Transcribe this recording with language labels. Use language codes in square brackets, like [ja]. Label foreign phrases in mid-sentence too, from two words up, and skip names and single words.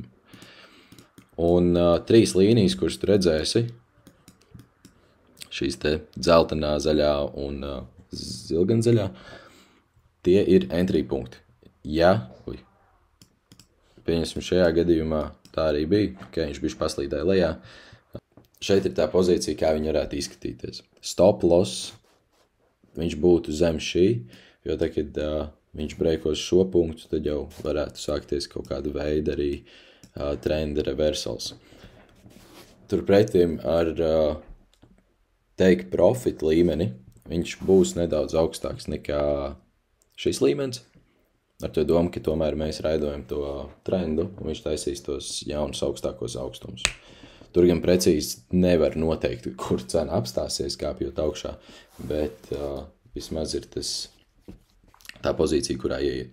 [lv] Un trīs līnijas, kuras tu redzēsi, šīs te dzeltenā, zaļā un zilganzaļā, tie ir entry punkti. Pieņemsim šajā gadījumā tā arī bija, viņš bišķi paslīdēja lejā. Šeit ir tā pozīcija, kā viņa varētu izskatīties. [en] Stop loss, [lv] viņš būtu zem šī, jo tad, kad viņš breikos šo punktu, tad jau varētu sākties kaut kāda veida arī trenda reversals. Turpretim ar [en] take profit [lv] līmeni, viņš būs nedaudz augstāks nekā šis līmenis. Ar to domu, ka tomēr mēs raidojam to trendu, un viņš taisīs tos jaunus augstākos augstumus. Tur gan precīzi nevar noteikt, kur cena apstāsies kāpjot augšā, bet vismaz ir tā pozīcija, kurā ieiet.